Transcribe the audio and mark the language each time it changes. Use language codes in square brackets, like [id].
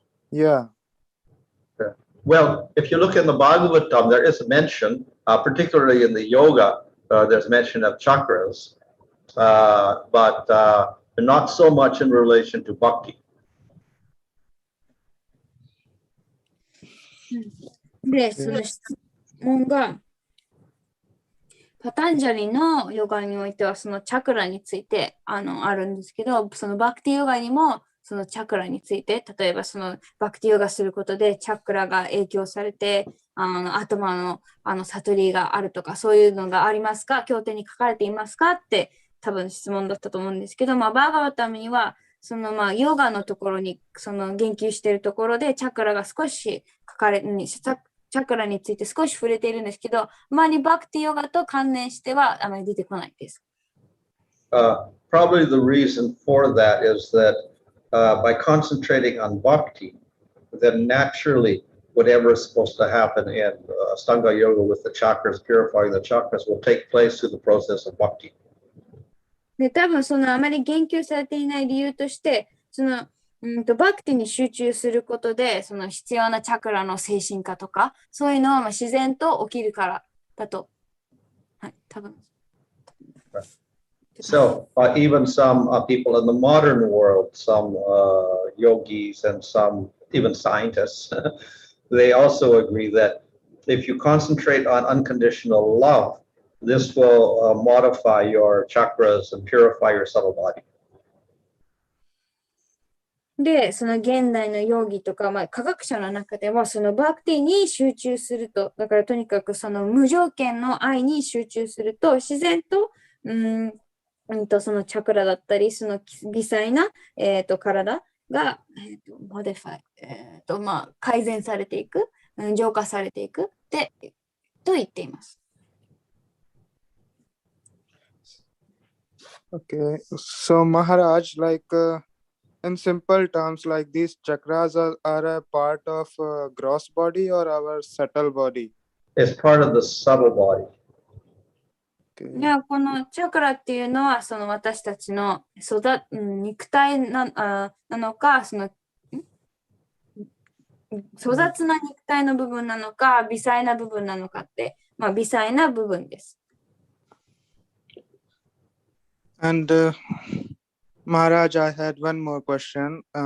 [en] Yeah. Okay. Well, if you look in the Bhagavatam, there is a mention, particularly in the yoga, there's mention of chakras. But and not so much in relation to bhakti. [ja] で、その質問が、パタンジャリのヨガにおいてはそのチャクラについてあるんですけど、そのバクティヨガにもそのチャクラについて、例えばそのバクティヨガすることでチャクラが影響されて、頭の悟りがあるとか、そういうのがありますか、経典に書かれていますかって多分質問だったと思うんですけど、バーガバタムにはそのヨガのところにその言及しているところでチャクラが少し書かれチャクラについて少し触れているんですけど、あまりバクティヨガと関連してはあまり出てこないです。 [en] Probably the reason for that is that by concentrating on bhakti, then naturally whatever is supposed to happen in Astanga Yoga with the chakras, purifying the chakras, will take place through the process of bhakti. [ja] で、多分そのあまり言及されていない理由として、そのバクティに集中することで、その必要なチャクラの精神化とか、そういうのは自然と起きるからだと。はい、多分。 [en] So even some people in the modern world, some yogis and some even scientists, they also agree that if you concentrate on unconditional love, this will modify your chakras and purify your subtle body. [ja] で、その現代のヨーギとか、科学者の中では、そのバクティに集中すると、だからとにかくその無条件の愛に集中すると、自然と、そのチャクラだったり、その微細な、体が、モディファイ、改善されていく、浄化されていくと言っています。 [en] Okay, so Maharaj, in simple terms, like these chakras are a part of gross body or our subtle body? It's part of the subtle body. [ja] Okay. いや、このチャクラっていうのは、その私たちの肉体なのか、その粗雑な肉体の部分なのか、微細な部分なのかって、微細な部分です。 [en] And Maharaj, I had one more question.